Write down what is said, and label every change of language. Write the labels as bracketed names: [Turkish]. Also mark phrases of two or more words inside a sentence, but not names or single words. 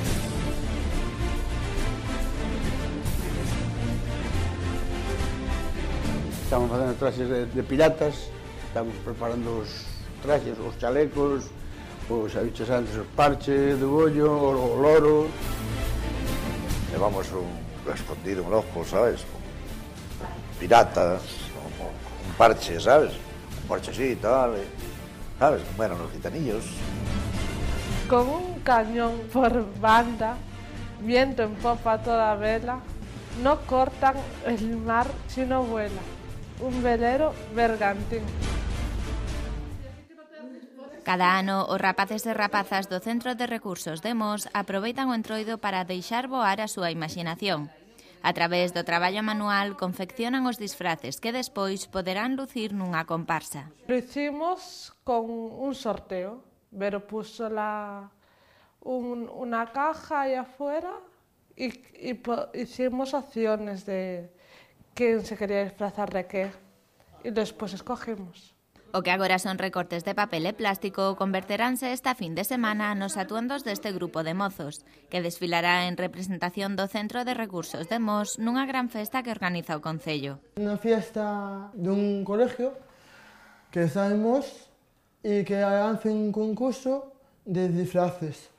[Galician] Estamos facendo traxes de piratas, estamos preparando os traxes, os chalecos, os aviches antes, os parches de bollo, o loro. Levamos un escondido, [Spanish] un ojo, ¿sabes? Piratas, un parche, ¿sabes? Un parchecito, ¿vale? ¿Sabes? Bueno, los gitanillos. Con un cañón por banda, viento en popa a toda vela, no cortan el mar si no vuela. Un velero bergantín. [Galician] Cada ano, os rapaces e rapazas do Centro de Recursos de Mos aproveitan o Entroido para deixar voar a súa imaginación. A través do traballo manual, confeccionan os disfraces que despois poderán lucir nunha comparsa. [Spanish] Lo hicimos con un sorteo. Vero puso una caja ahí afuera y hicimos opciones de quién se quería disfrazar de qué. Y después escogimos. [Galician] O que agora son recortes de papel e plástico converteránse esta fin de semana nos atuendos deste grupo de mozos, que desfilará en representación do Centro de Recursos de Mos nunha gran festa que organiza o Concello. Unha fiesta dun colegio que está en Mos e que hace un concurso de disfraces.